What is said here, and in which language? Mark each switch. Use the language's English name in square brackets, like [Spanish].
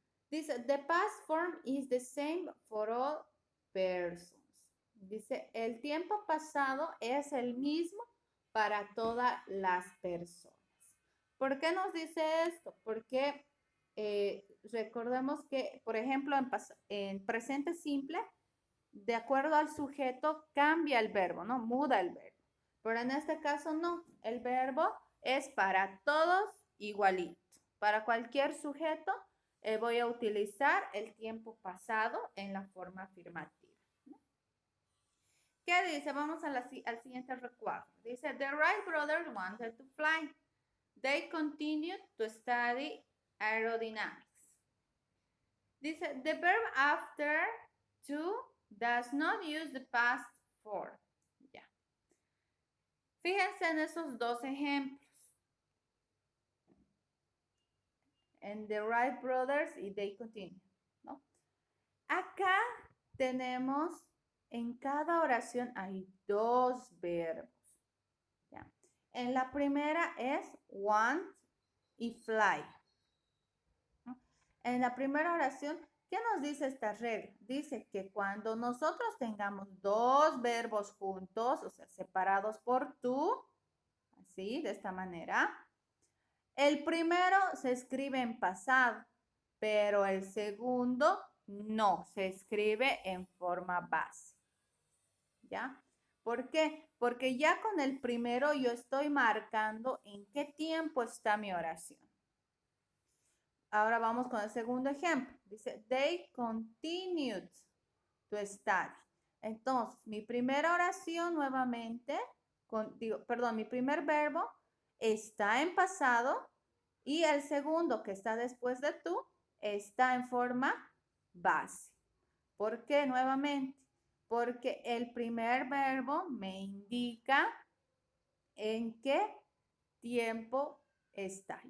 [English] Dice, the past form is the same for all persons. [Spanish] Dice, el tiempo pasado es el mismo para todas las personas. ¿Por qué nos dice esto? Porque recordemos que, por ejemplo, en presente simple, de acuerdo al sujeto, cambia el verbo, ¿no? Muda el verbo. Pero en este caso no, el verbo es para todos igualito. Para cualquier sujeto voy a utilizar el tiempo pasado en la forma afirmativa. ¿Qué dice? Vamos al siguiente recuadro. Dice, [English] the Wright brothers wanted to fly. They continued to study aerodynamics. [Spanish] Dice, [English] the verb after to does not use the past for. [Spanish] Ya. Fíjense en esos dos ejemplos. En the Wright brothers y [English] they continue, [Spanish] ¿no? Acá tenemos, en cada oración hay dos verbos. ¿Ya? En la primera es want y fly. ¿No? En la primera oración, ¿qué nos dice esta regla? Dice que cuando nosotros tengamos dos verbos juntos, o sea, separados por tú, así, de esta manera, el primero se escribe en pasado, pero el segundo no, se escribe en forma base. ¿Ya? ¿Por qué? Porque ya con el primero yo estoy marcando en qué tiempo está mi oración. Ahora vamos con el segundo ejemplo. Dice, [English] they continued to study. [Spanish] Entonces, mi primera oración nuevamente, mi primer verbo está en pasado y el segundo que está después de tú está en forma base. ¿Por qué nuevamente? Porque el primer verbo me indica en qué tiempo está.